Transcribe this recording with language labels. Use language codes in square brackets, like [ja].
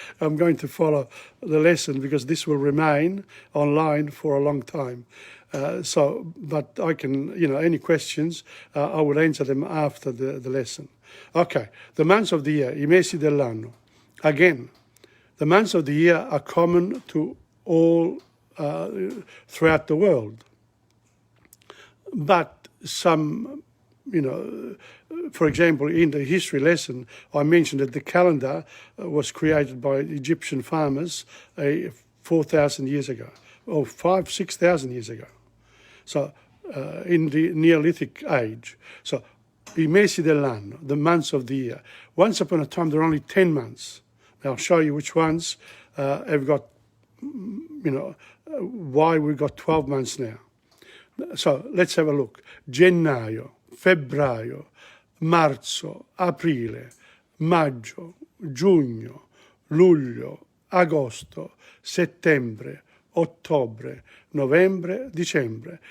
[en] I'm going to follow the lesson because this will remain online for a long time. But I can, any questions, I will answer them after the lesson. Okay, the months of the year, [it] I mesi dell'anno. [en] Again, the months of the year are common to all throughout the world. But some, for example, in the history lesson, I mentioned that the calendar was created by Egyptian farmers 4,000 years ago, or 6,000 years ago. So, in the Neolithic age. So, [it] I mesi dell'anno, [en] the months of the year. Once upon a time, there were only 10 months. Now, I'll show you which ones have got, why we've got 12 months now. So, let's have a look. [it] Gennaio, febbraio, marzo, aprile, maggio, giugno, luglio, agosto, settembre, ottobre, novembre, dicembre.